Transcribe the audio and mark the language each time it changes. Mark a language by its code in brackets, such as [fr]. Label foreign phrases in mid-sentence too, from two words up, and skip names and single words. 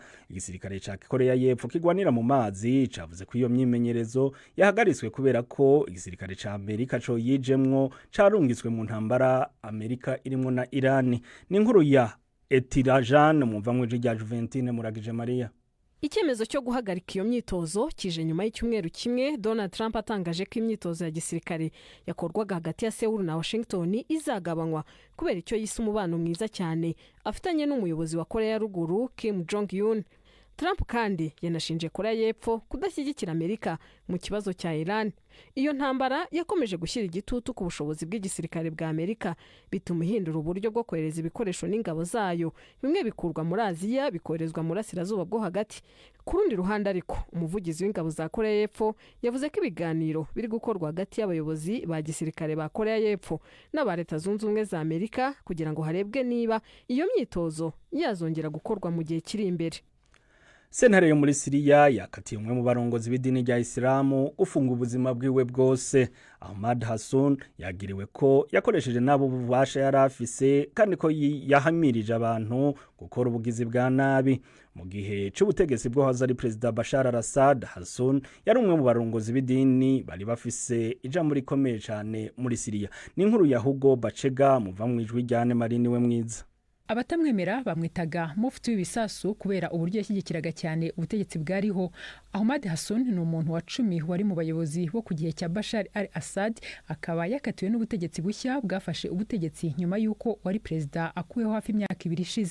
[rn] Igisirikare ca Korea y'Epfo kigwanira mu mazi cavuze ko iyo myimenyerezo yahagaritswe kubera ko igisirikare ca Amerika co yijemwo carungitswe mu ntambara Amerika irimwo na Iran. Ni inkuru ya Etirajan mumva mu rya Juventine Muragije Maria. [rw] Icyemezo cyo guhagarika iyo myitozo kije nyuma y'icyumweru kimwe Donald Trump atangaje ko imyitozo ya gisirikare yakorwaga hagati ya Seoul na Washington izagabanywa kubera icyo yise umubano mwiza cyane afitanye n'umuyobozi wa Korea ya Ruguru Kim Jong Un. Trump kandi yanashinje Korea y'Epfo kudashyigikira Amerika mu kibazo cya Iran. Iyo ntambara yakomeje gushyira igitutu ku bushobozi bw'igisirikare bwa Amerika, bituma ihindura uburyo bwo kohereza ibikoresho n'ingabo zayo, bimwe bikurwa muri Aziya bikoherezwa mu burasirazuba bwo hagati. Ku rundi ruhande ariko, umuvugizi w'ingabo za Korea y'Epfo yavuze ko ibiganiro biri gukorwa hagati y'abayobozi ba gisirikare ba Korea y'Epfo n'aba Leta Zunze Ubumwe za Amerika kugira ngo harebwe niba iyo myitozo yazongera gukorwa mu gihe kiri imbere. [rn] Sentare yo muri Syria yakatiye umwe mu barongozi b'idini rya Islamu gufunga ubuzima bwiwe bwose. Ahmad Hassan yagiriwe ko yakoresheje nabo bubasha yarafise kandi ko yahamirije abantu gukora ubugizi bwa nabi. Mu gihe c'ubutegetsi bwo hazari President Bashar al-Assad, Hassan yari umwe mu barongozi b'idini bari bafise ijambo rikomeye cyane muri Syria. Ni inkuru ya Hugo Bachega muva mu ijwi rya Marini we mwiza. [rw] Abatamwemera bamwitaga mufti w'ibisasu kubera uburyo yashyigikiraga cyane ubutegetsi bwariho. Ahmad Hassan ni umuntu wa 10 wari mu bayobozi bo ku gihe cya Bashar al-Assad, akaba yakatiwe n'ubutegetsi bushya bwafashe ubutegetsi nyuma y'uko wari perezida akuyeho hafi imyaka 2 ishize.